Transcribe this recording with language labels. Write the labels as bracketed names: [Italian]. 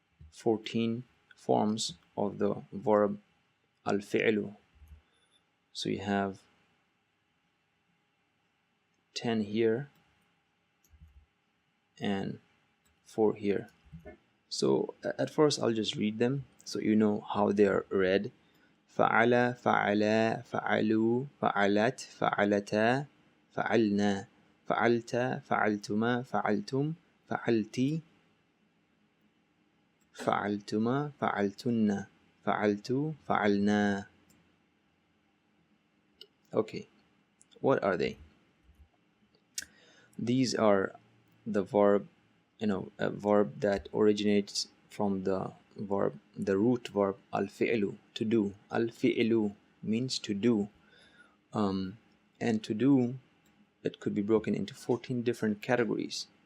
[English] 14 forms of the verb al-fi'lu. So you have 10 here and 4 here. So at first I'll just read them so you know how they are read. [Arabic] فعل, فعلا, فعلوا, فعلت, فعلتا, فعلنا, فعلت, فعلتما, فعلتم, فعلتي, فعلتما, فعلتن, فعلت, فعلنا. [English] Okay, what are they? These are the verb, a verb that originates from the root verb al-fi'lu, to do. Al-fi'lu means to do. And to do, it could be broken into 14 different categories.